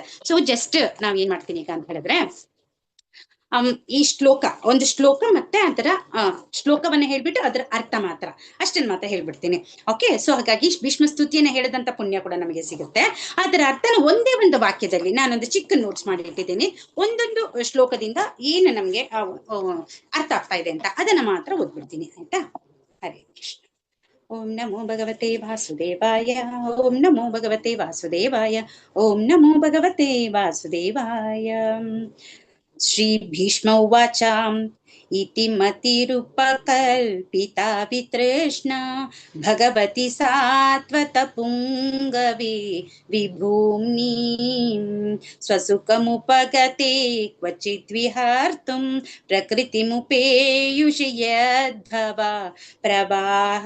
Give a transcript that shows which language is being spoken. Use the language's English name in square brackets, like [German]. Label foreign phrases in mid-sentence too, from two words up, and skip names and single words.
[English] so just [Kannada] ನಾವ್ ಏನ್ ಮಾಡ್ತೀನಿ ಈಗ ಅಂತ ಹೇಳಿದ್ರೆ, ಈ ಒಂದು ಶ್ಲೋಕ ಮತ್ತೆ ಅದರ ಶ್ಲೋಕವನ್ನ ಹೇಳ್ಬಿಟ್ಟು ಅದರ ಅರ್ಥ ಅಷ್ಟನ್ನ ಮಾತ್ರ ಹೇಳ್ಬಿಡ್ತೀನಿ. ಓಕೆ. ಸೊ ಹಾಗಾಗಿ ಭೀಷ್ಮ ಸ್ತುತಿಯನ್ನ ಹೇಳಿದಂತ ಪುಣ್ಯ ಕೂಡ ನಮಗೆ ಸಿಗುತ್ತೆ. ಅದರ ಅರ್ಥನ ಒಂದೇ ಒಂದು ವಾಕ್ಯದಲ್ಲಿ ನಾನೊಂದು ಚಿಕ್ಕ ನೋಟ್ಸ್ ಮಾಡಿ ಇಟ್ಟಿದ್ದೀನಿ. ಒಂದೊಂದು ಶ್ಲೋಕದಿಂದ ಏನು ನಮ್ಗೆ ಅರ್ಥ ಆಗ್ತಾ ಇದೆ ಅಂತ ಅದನ್ನ ಮಾತ್ರ ಓದ್ಬಿಡ್ತೀನಿ, ಆಯ್ತಾ? ಹರೇ ಕೃಷ್ಣ. [Sanskrit] ಓಂ ನಮೋ ಭಗವತೆ ವಾಸುದೇವಾಯ, ಓಂ ನಮೋ ಭಗವತೆ ವಾಸುದೇವಾಯ, ಓಂ ನಮೋ ಭಗವತೆ ವಾಸುದೇವಾಯ. ಶ್ರೀ ಭೀಷ್ಮ ಉವಾಚ, ಇತಿ ಮತಿರುಪಕಲ್ಪಿತಾ ವಿತೃಷ್ಣ ಭಗವತಿ ಸಾತ್ವತ ಪುಂಗವೇ ವಿಭೂಮ್ನಿ ಸ್ವಸುಖಮುಪಗತೆ ಕ್ವಚಿತ್ ವಿಹರ್ತುಂ ಪ್ರಕೃತಿಮುಪೇಯುಷಿ ಯದ್ಭವ ಪ್ರವಾಹ.